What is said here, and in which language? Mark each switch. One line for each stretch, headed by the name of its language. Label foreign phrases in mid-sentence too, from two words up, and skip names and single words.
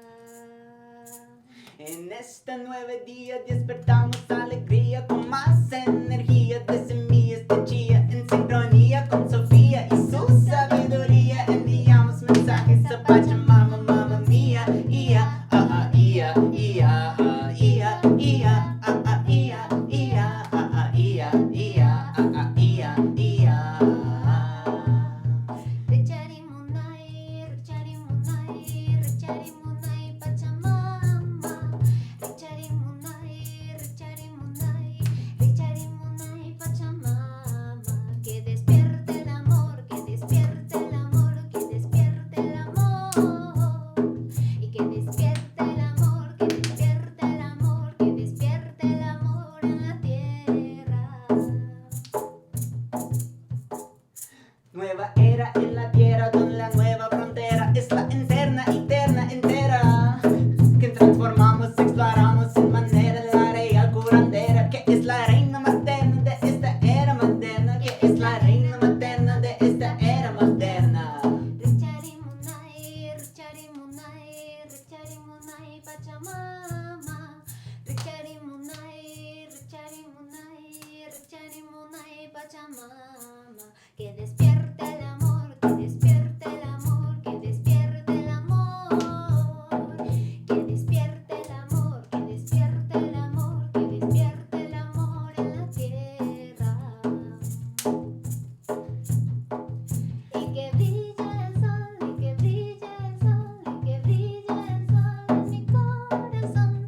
Spanish: En este 9 día despertamos alegría con más energía de semillas de chía en sincronía con Sofía y su sabiduría. Enviamos mensajes a Pachamama,
Italian: mamma mía,
Spanish: ia, ia, ia, ia, ia, ia, ia, ia, ia, ia.
Quechua: Richari Munay, Richari Munay, Richari Munay Pachamama. Richari Munay, Richari Munay, Richari Munay Pachamama.
Spanish: Que despierte el amor, que despierte el amor, que despierte el amor. Y que despierte el amor, que despierte el amor, que despierte el amor en la tierra. Nueva era en la tierra donde la nueva frontera es la interna, eterna, entera. Que transformamos, exploramos en manera de la real curandera. Que es la reina materna de esta era moderna. Que es la reina materna de esta era moderna.
Quechua: Richari Munay, Richari Munay, Richari Munay Pachamama. Richari Munay, Richari Munay, Richari Munay Pachamama.
Spanish: Que despierte el amor, que despierte el amor, que despierte el amor. Que despierte el amor, que despierte el amor, que despierte el amor en la tierra. Y que brille el sol, y que brille el sol, y que brille el sol en mi corazón.